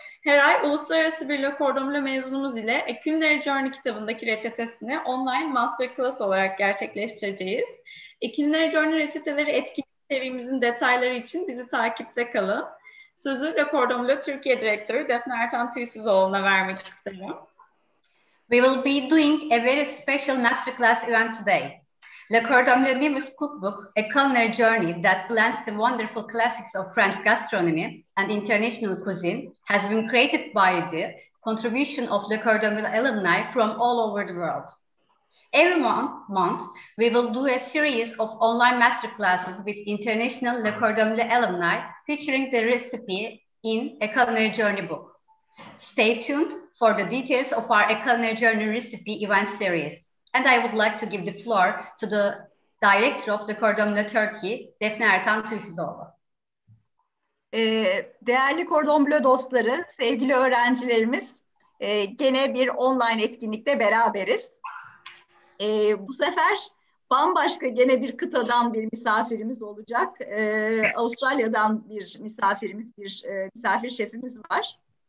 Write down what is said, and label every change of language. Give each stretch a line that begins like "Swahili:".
Turkish: Her ay uluslararası bir Le Cordon Bleu mezunumuz ile A Culinary Journey kitabındaki reçetesini online Masterclass olarak gerçekleştireceğiz. A Culinary Journey reçeteleri etkinlik serimizin detayları için bizi takipte kalın. Sözü Le Cordon Bleu Türkiye Direktörü Defne Ertan Tüysüzoğlu'na vermek isterim.
English: We will be doing a very special masterclass event today. Le Cordon Bleu newest cookbook, A Culinary Journey that blends the wonderful classics of French gastronomy and international cuisine, has been created by the contribution of Le Cordon Bleu alumni from all over the world. Every month, we will do a series of online masterclasses with international Le Cordon Bleu alumni featuring the recipe in A Culinary Journey book. Stay tuned for the details of our A Culinary Journey recipe event series. And I would like to give the floor to the director of Le Cordon Bleu Turkey, Defne Ertan Tüysüzoğlu.
Turkish: Değerli Cordon Bleu dostları, sevgili öğrencilerimiz, gene bir online etkinlikte beraberiz. Bu sefer bambaşka gene bir kıtadan bir misafirimiz olacak. Avustralya'dan bir misafirimiz, misafir şefimiz var.